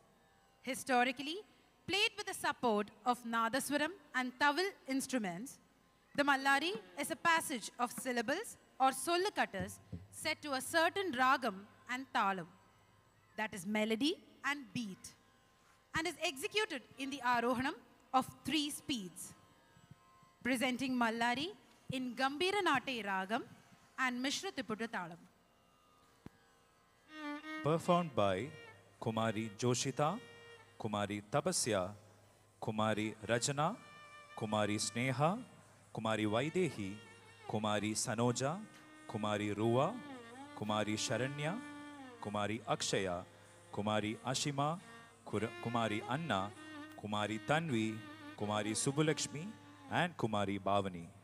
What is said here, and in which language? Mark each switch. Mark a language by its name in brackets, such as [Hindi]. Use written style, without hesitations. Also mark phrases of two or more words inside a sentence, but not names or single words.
[English] Historically, played with the support of Nadaswaram and Tawil instruments, the Mallari is a passage of syllables or sollukatas set to a certain ragam and talam, that is melody and beat, and is executed in the Arohanam of 3 speeds, presenting Mallari in Gambira Nate Ragam and Mishra Tiputa Talam. Performed by Kumari Joshita, Kumari Tapasya, Kumari Rachana, Kumari Sneha, Kumari Vaidehi, Kumari Sanoja, Kumari Ruwa, Kumari Sharanya, Kumari Akshaya, Kumari Ashima, Kumari Anna, Kumari Tanvi, Kumari Subulakshmi, and Kumari Bhavani.